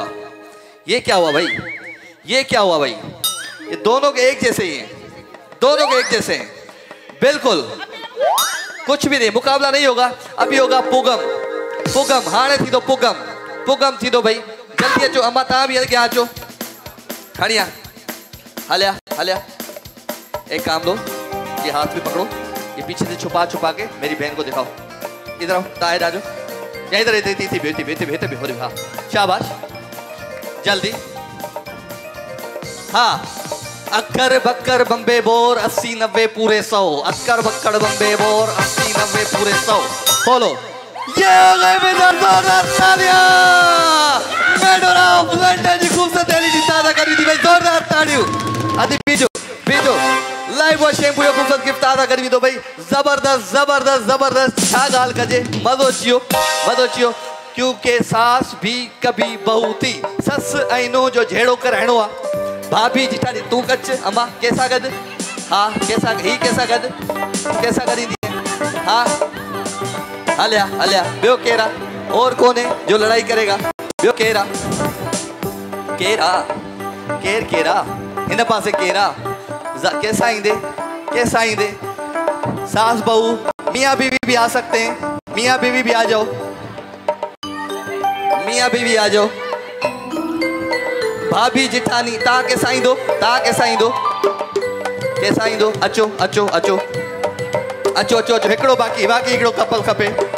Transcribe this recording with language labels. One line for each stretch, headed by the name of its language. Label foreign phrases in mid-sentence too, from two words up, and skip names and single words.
Urdu: یہ کیا ہوا بھائی؟ یہ کیا ہوا بھائی? یہ دونوں کے ایک جیسے ہی ہیں، دونوں کے ایک جیسے ہیں بالکل. کچھ بھی نہیں، مقابلہ نہیں ہوگا. ابھی ہوگا پگم.
Sindhi: पुगम हाणे थी दो, पुगम थी दो भाई। जल्दी अचो, अम्मा तव्हां भी अॻियां अचो। खड़िया हलिया हलिया।
Urdu: ایک کام لو، یہ ہاتھ میں پکڑو، یہ پیچھے سے چھپا چھپا کے میری بہن کو دکھاؤ. ادھر آؤ، تائے راجو، یا ادھر ادھر. ہاں شاباش، جلدی. ہاں، اکڑ بکڑ بمبے بور 80 90 پورے 100. اکڑ بکڑ بمبے بور 80 90 پورے 100. بولو، یہ ہو گئے میرا زوردار تالیاں.
Sindhi: मेडोराव लंडन जी खूबसूरत एलईडी ताजा करी थी भाई, जोरदार तालियों। आदि बीजो लाइव वॉच शैम्पू जो खूबसूरत गिफ्ट ताजा करी दो भाई। जबरदस्त जबरदस्त जबरदस्त, छा गाल कजे, मजो चियो। क्योंकि सास भी कभी बहू थी, सस ऐनो जो झेड़ो कराइणो आ। भाभी जिठानी तू कच, अम्मा कैसा गद? हाँ कैसा गद? कैसा करी दी? हाँ हलिया हलिया। ब्यो केरा
Urdu: اور کون ہے جو لڑائی کرے گا?
Sindhi: ब्यो केरा केरा इन पासे केरा। कैसा आइंदे
Urdu: ساس بہو، میاں بیوی بھی آ سکتے ہیں. میاں بیوی بھی آ جاؤ، میاں بیوی آ جاؤ.
Sindhi: भाभी जिठानी ता कैसा आइंदो? अचो। हिकिड़ो बाकी हिकिड़ो कपल खपे।